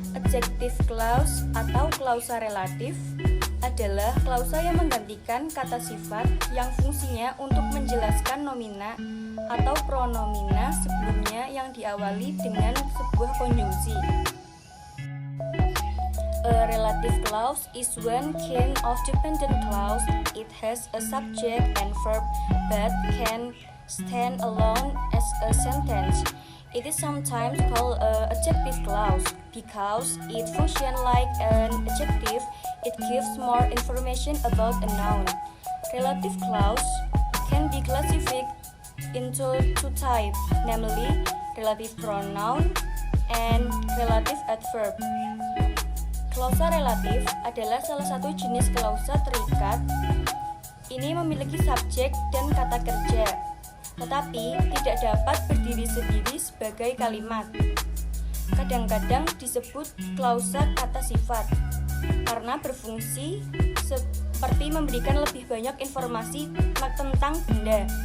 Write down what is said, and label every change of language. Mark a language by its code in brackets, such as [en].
[id] Adjective clause atau klausa relatif adalah klausa yang menggantikan kata sifat yang fungsinya untuk menjelaskan nomina atau pronomina sebelumnya yang diawali dengan sebuah konjungsi. [en] A relative clause is one kind of dependent clause. It has a subject and verb but can stand alone as a sentence. It is sometimes called an adjective clause because it functions like an adjective. It gives more information about a noun. Relative clause can be classified into two types, namely relative pronoun and relative adverb. [id] Klausa relatif adalah salah satu jenis klausa terikat. Ini memiliki subjek dan kata kerja, tetapi tidak dapat berdiri sendiri sebagai kalimat. Kadang-kadang disebut klausa kata sifat karena berfungsi seperti memberikan lebih banyak informasi tentang benda.